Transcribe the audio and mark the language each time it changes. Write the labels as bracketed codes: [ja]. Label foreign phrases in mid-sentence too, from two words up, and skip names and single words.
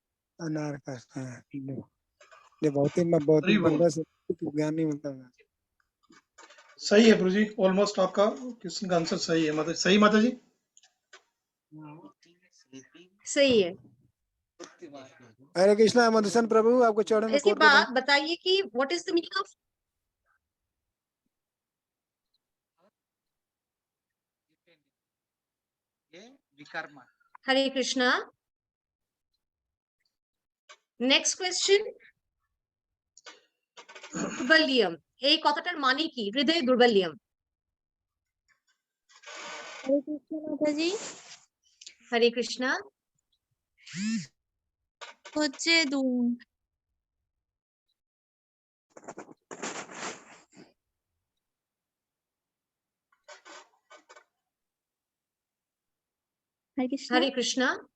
[hi] अनार्य कहते हैं जो भौतिक बंधन से ज्ञान नहीं मिलता है। सही है प्रभु जी, ऑलमोस्ट आपका क्वेश्चन का आंसर सही है माता। सही माता जी, सही है। हरे कृष्णा मधुसूदन प्रभु, आपको चरणों में इसके कोट बाद बताइए कि [en] what is the meaning of [hi] हरे कृष्णा। [en] next question, [bn] দুর্বল্যম, এই কথাটার মানে কি? হৃদয় দুর্বল্যম। [hi] हरे कृष्ण माताजी। [bn] হরে কৃষ্ণা। হচ্ছে হরে কৃষ্ণা।